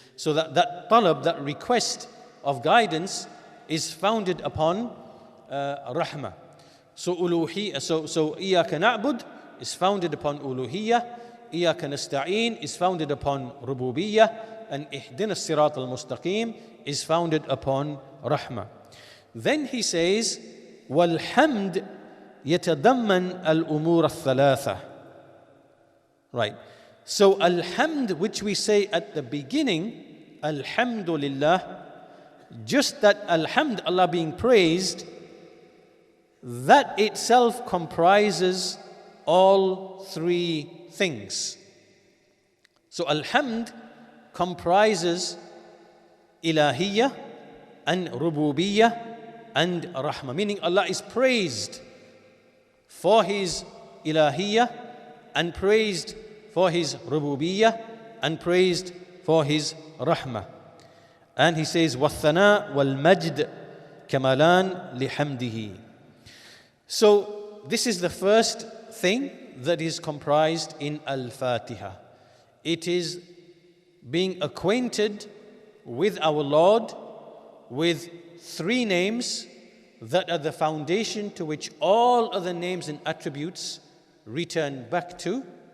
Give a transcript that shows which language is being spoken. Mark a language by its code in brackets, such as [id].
[en] So that talab, that request of guidance, is founded upon rahmah. So [ar] إِيَّاكَ نَعْبُدْ [en] is founded upon uluhiyyah, [ar] إِيَّاكَ نَسْتَعِينُ [en] is founded upon rububiyyah, and [ar] إِهْدِنَا الصِّرَاطَ الْمُسْتَقِيمِ [en] is founded upon rahmah. Then he says, [ar] وَالْحَمْدِ يَتَضَمَّنْ الْأُمُورَ الثَّلَاثَةِ. [en] Right. So alhamd, which we say at the beginning, alhamdulillah, Just that alhamd, Allah being praised, that itself comprises all three things. So alhamd comprises ilahiyya and rububiyyah and rahmah, meaning Allah is praised for His ilahiyya and praised for His rububiyyah and praised for His rahmah. And He says, [ar] وَالثَّنَاء وَالْمَجْدِ كَمَالًا لِحَمْدِهِ. [en] So this is the first thing that is comprised in Al-Fātiḥah. It is being acquainted with our Lord with three names that are the foundation to which all other names and attributes return back to,